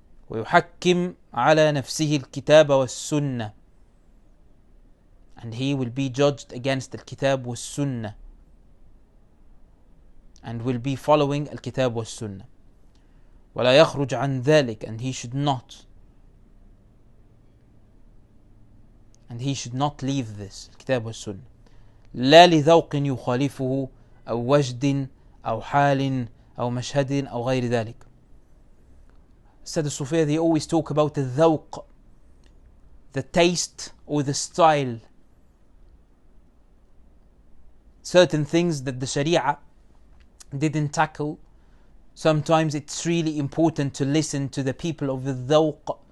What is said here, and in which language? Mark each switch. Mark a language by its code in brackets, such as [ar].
[ar] ويحكم على نفسه الكتاب والسنة, [en] and he will be judged against [ar] الكتاب والسنة, [en] and will be following الكتاب والسنة. [ar] ولا يخرج عن ذلك, [en] and he should not leave this [ar] الكتاب والسنة. لا لذوق يخالفه أو وجد أو حال أو مشهد أو غير ذلك. [en] Said the Sufiya, they always talk about the dhawq, the taste or the style. Certain things that the Sharia didn't tackle. Sometimes it's really important to listen to the people of the dhawq.